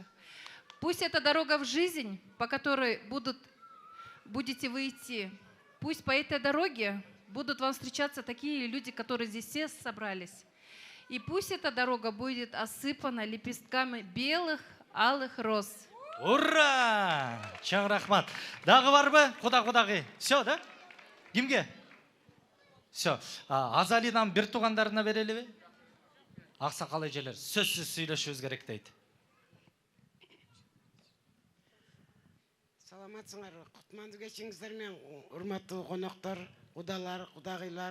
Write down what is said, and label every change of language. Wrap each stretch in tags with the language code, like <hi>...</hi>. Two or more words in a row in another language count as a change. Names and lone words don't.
<ru>Пусть эта дорога в жизнь, по которой будете вы идти, пусть по этой дороге будут вам встречаться такие люди, которые здесь все собрались. И пусть эта дорога будет осыпана лепестками белых, алых роз. Ура!</ru> <ky>Чоң рахмат. Дагы барбы? Кудагы. Все, да? Кимге? Все. Азалинан бир туугандарына берелиби? Аксакал эжелер сөзсүз сүйлөшүбүз керек дейт. Саламатсыңар, кутмандуу кечиңиздер менен урматтуу коноктор, кудалар, кудагыйлар.</ky>